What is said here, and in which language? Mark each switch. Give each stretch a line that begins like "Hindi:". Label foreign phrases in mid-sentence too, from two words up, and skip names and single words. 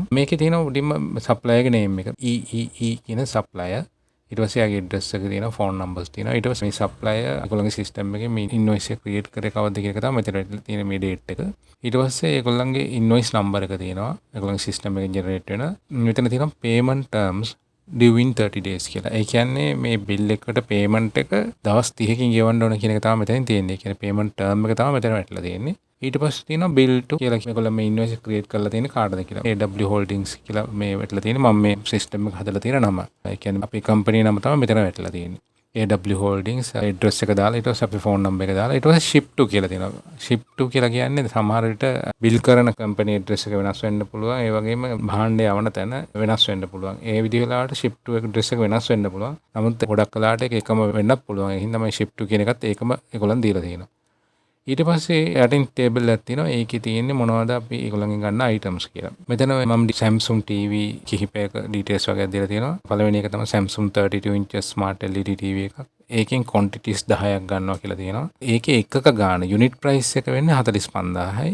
Sinhala: මේකේ තියෙන උඩින්ම supplier ගේ name එක EEE කියන supplier. ඊට පස්සේ ආගේ address එක තියෙනවා,
English: phone numbers
Sinhala: තියෙනවා. ඊට පස්සේ මේ supplier ඒගොල්ලන්ගේ system එකේ මේ invoice එක create කරේ කවද්ද කියන එක තමයි මෙතන තියෙන මේ date එක. ඊට පස්සේ ඒගොල්ලන්ගේ
English: invoice number
Sinhala: එක තියෙනවා. ඒගොල්ලන්ගේ system එකෙන් generate වෙන. මෙතන තියෙනවා
English: payment terms due in 30 days
Sinhala: කියලා. ඒ කියන්නේ මේ bill එකට payment එක දවස් 30කින් ගෙවන්න ඕන කියන එක තමයි මෙතනින් තියෙන්නේ. ඒ කියන්නේ
English: payment term
Sinhala: එක තමයි මෙතන වැටලා තියෙන්නේ. ඊට පස්සේ තියෙනවා
English: bill to
Sinhala: කියලා මේගොල්ලෝ මේ invoice create කරලා තියෙන්නේ කාටද කියලා. AW Holdings කියලා මේ වැටලා තියෙන්නේ. මම මේ system එක හදලා තියෙන නම. ඒ කියන්නේ අපේ company නම තමයි මෙතන වැටලා තියෙන්නේ. AW Holdings address එක දාලා ඊට පස්සේ අපේ
English: phone number
Sinhala: එක දාලා ඊට පස්සේ
English: ship to
Sinhala: කියලා තියෙනවා.
English: ship to
Sinhala: කියලා කියන්නේ සමහර විට bill කරන
English: company address
Sinhala: එක වෙනස් වෙන්න පුළුවන්. ඒ වගේම භාණ්ඩය යවන තැන වෙනස් වෙන්න පුළුවන්. ඒ විදිහ වෙලාවට
English: ship to address
Sinhala: එක වෙනස් වෙන්න පුළුවන්. නමුත් ගොඩක් වෙලාවට ඒක එකම වෙන්නත් පුළුවන්. ඒ හින්දා මේ
English: ship to
Sinhala: කියන එකත් ඒකම ඒගොල්ලන් දීලා තියෙනවා. ඊට පස්සේ යටින් ටේබල් එකක් තියෙනවා. ඒකේ තියෙන්නේ මොනවද අපි ඒගොල්ලන්ගෙන් ගන්න items කියලා. මෙතන මම Samsung TV කිහිපයක details වගේ දීලා තියෙනවා. පළවෙනි එක තමයි Samsung 32
English: inches smart LED TV
Sinhala: එකක්. ඒකෙන් quantities 10ක් ගන්නවා කියලා තියෙනවා. ඒකේ එකක ගාන
English: unit price
Sinhala: එක වෙන්නේ 45000යි.